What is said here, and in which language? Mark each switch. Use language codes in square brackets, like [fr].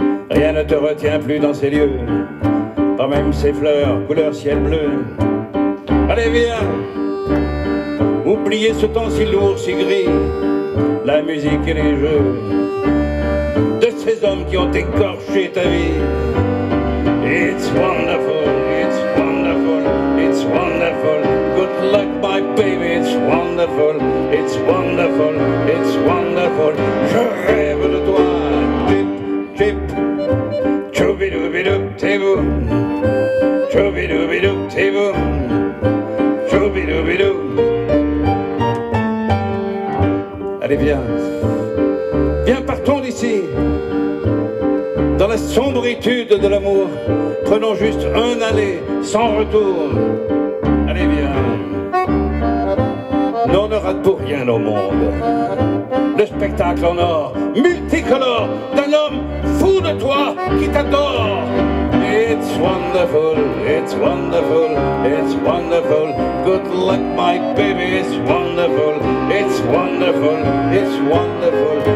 [fr] Rien ne te retient plus dans ces lieux, pas même ces fleurs couleur ciel bleu. Allez, viens, oubliez ce temps si lourd, si gris, la musique et les jeux de ces hommes qui ont écorché ta vie. [en] It's wonderful, it's wonderful, it's wonderful. Good luck, my baby, it's wonderful, it's wonderful, it's wonderful. [fr] Je rêve de toi, chip, chip, choubidoubidou, tibou, choubidoubidou, tibou, choubidoubidou. Allez, viens, partons d'ici. Dans la sombritude de l'amour, prenons juste un aller sans retour. Allez, viens, nous on ne rate pour rien au monde le spectacle en or, multicolore, d'un homme fou de toi qui t'adore. [en] It's wonderful, it's wonderful, it's wonderful. Good luck, my baby, it's wonderful, it's wonderful, it's wonderful.